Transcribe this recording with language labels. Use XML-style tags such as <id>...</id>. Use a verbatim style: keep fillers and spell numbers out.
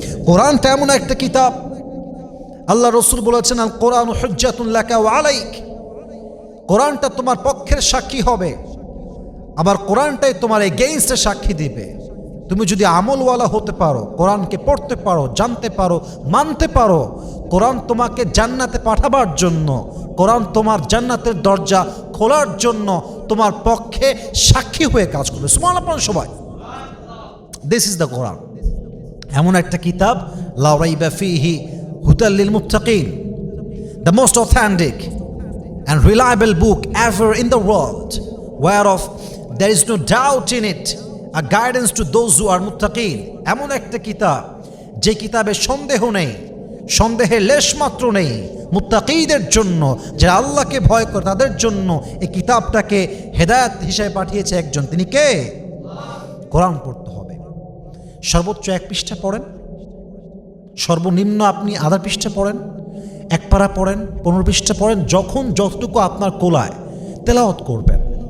<bn>কোরআনটা এমন একটা কিতাব, আল্লাহ রসুল বলেছেন</bn> <ar>আল কোরআন হুজ্জাতুন লাকা ওয়া আলাইক,</ar> <bn>কোরআনটা তোমার পক্ষের সাক্ষী হবে, আবার কোরআনটাই তোমার এগেইনস্টে সাক্ষী দিবে। তুমি যদি আমলওয়ালা হতে পারো, কোরআনকে পড়তে পারো, জানতে পারো, মানতে পারো, কোরআন তোমাকে জান্নাতে পাঠাবার জন্য, কোরআন তোমার জান্নাতের দরজা খোলার জন্য তোমার পক্ষে সাক্ষী হয়ে কাজ করবে। সুবহানাল্লাহ পড়ুন সবাই।</bn> <en>this is the Quran,</en> <bn>এমন একটা কিতাব,</bn> <ar>লা রাইবা ফিহি হুদাল লিল মুত্তাকিন,</ar> <en>The most authentic and reliable book ever in the world, whereof there is no doubt in it, a guidance to those who are muttaqin.</en> <bn>এমন একটা কিতাব যে কিতাবে সন্দেহ নেই, সন্দেহের লেশমাত্র নেই, মুত্তাকিদের জন্য, যারা আল্লাহকে ভয় করে তাদের জন্য এই কিতাবটাকে হেদায়েত হিসেবে পাঠিয়েছে একজন, তিনি কে? কোরআন পড়তে হবে। সর্বোচ্চ এক পৃষ্ঠা পড়েন, সর্বনিম্ন আপনি আধা পৃষ্ঠা পড়েন, এক পারা পড়েন, পনেরো পৃষ্ঠা পড়েন, যখন যতটুকু আপনার কোলায় তেলাওয়াত করবেন।</bn>